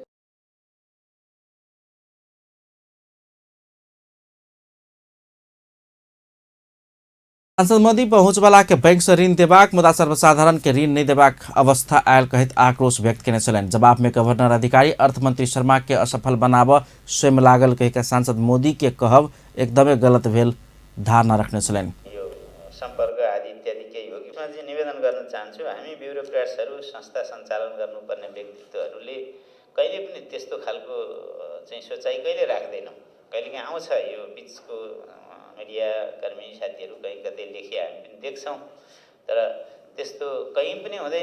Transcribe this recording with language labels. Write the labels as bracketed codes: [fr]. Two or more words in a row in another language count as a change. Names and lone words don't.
[mai] सांसद मोदी पहुंचवाला के बैंक से ऋण देबाक मुदा सर्वसाधारण के ऋण नहीं देबाक अवस्था आयल कहत आक्रोश व्यक्त केने छलनि। जवाब में गवर्नर अधिकारी अर्थमंत्री शर्मा के असफल बनाब स्वयं लागल कहिके सांसद मोदी के कहब एकदमै गलत भेल धारणा रखने छलनि। [ne] संपर्क आदि चाहन्छु, हामी ब्युरोक्रेट्सहरू संस्था सञ्चालन गर्नुपर्ने व्यक्तित्वहरूले कहिले पनि त्यस्तो खालको चाहिँ सोचाइ कहिले राख्दैनौँ। कहिलेकाहीँ आउँछ यो बिचको मिडिया कर्मी साथीहरू कहीँ कतै लेखे हामी पनि देख्छौँ, तर त्यस्तो कहीँ पनि हुँदैन।